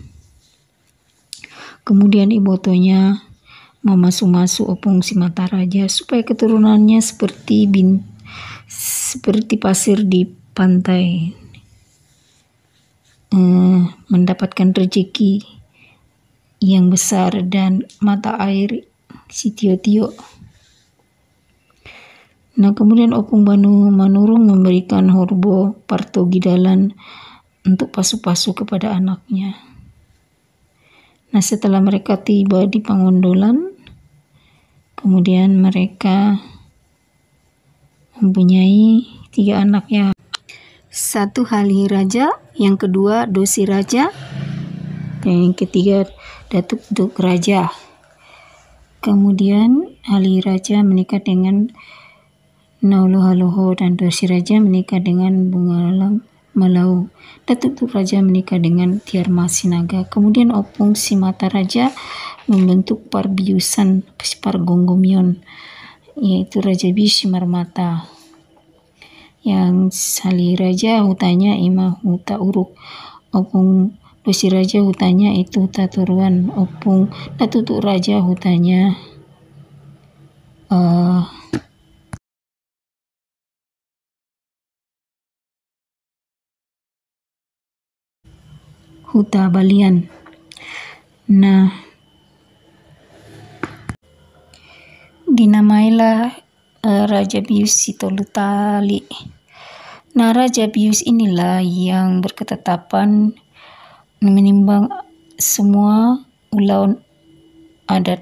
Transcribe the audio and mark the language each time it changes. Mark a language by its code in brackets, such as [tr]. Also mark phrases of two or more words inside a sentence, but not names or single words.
[id] Kemudian ibotonya memasuk-masuk Opung si Mataraja supaya keturunannya seperti pasir di pantai, mendapatkan rezeki yang besar dan mata air si Tio-Tio. Nah, kemudian Opung Banu Manurung memberikan Horbo Partogidalan untuk pasu-pasu kepada anaknya. Nah, setelah mereka tiba di Pangondolan, kemudian mereka mempunyai 3 anaknya. 1 Halihiraja, yang kedua Dosiraja, dan yang ketiga Datuk Tuk Raja. Kemudian Halihiraja menikah dengan Nauluhaloho dan Dosiraja menikah dengan Bungalang Malau. Datuk Tuk Raja menikah dengan Tiarma Sinaga. Kemudian Opung Simataraja membentuk Parbiusan Pargonggomion, yaitu Raja Bius Simarmata. Yang Halihiraja hutanya Ima Huta Uruk. Opung Dosiraja hutanya itu Huta Turuan. Opung Datuk Tuk Raja hutanya Huta Balian. Nah, dinamailah Raja Bius Sitolutali. Nah, Raja Bius inilah yang berketetapan menimbang semua ulau adat.